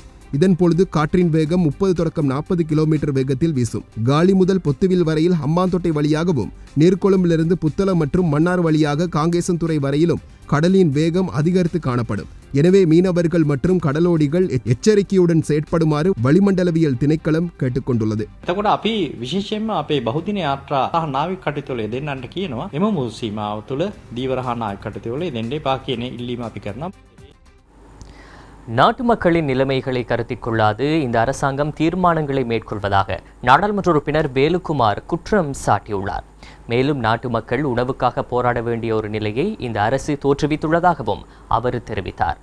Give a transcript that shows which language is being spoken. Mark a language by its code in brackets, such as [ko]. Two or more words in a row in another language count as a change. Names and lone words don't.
[ta] இதன் பொழுது காற்றின் வேகம் 30 தொடக்கம் 40 கிலோமீட்டர் வேகத்தில் வீசும். காலி முதல் பொத்துவில் வரையில் ஹம்பாந்தோட்டை வழியாகவும், நீர்கொழும்பிலிருந்து புத்தளம் மற்றும் மன்னார் வழியாக காங்கேசன்துறை வரையிலும் கடலின் வேகம் அதிகரித்து காணப்படும். எனவே மீனவர்கள் மற்றும் கடலோடிகள் எச்சரிக்கையுடன் செயற்படுமாறு வளிமண்டலவியல் திணைக்களம் கேட்டுக்கொண்டுள்ளது. [si] එතකොට අපි විශේෂයෙන්ම අපේ බහුදින යාත්‍රා සහ නාවික කටයුතු වල යෙදෙන්නට කියනවා. එම මුහු සීමාව තුළ දීවර හා නාවික කටයුතු වල යෙදෙන්න එපා කියන ඉල්ලීම අපි කරනවා. [ta] நாட்டு மக்களின் நிலைமைகளை கருத்தில் கொள்ளாது இந்த அரசாங்கம் தீர்மானங்களை மேற்கொள்வதாக நாடாளுமன்ற உறுப்பினர் வேலுக்குமார் குற்றம் சாட்டியுள்ளார். மேலும் நாட்டு மக்கள் உணவுக்காக போராட வேண்டிய ஒரு நிலையை இந்த அரசு தோற்றுவித்துள்ளதாகவும் அவர் தெரிவித்தார்.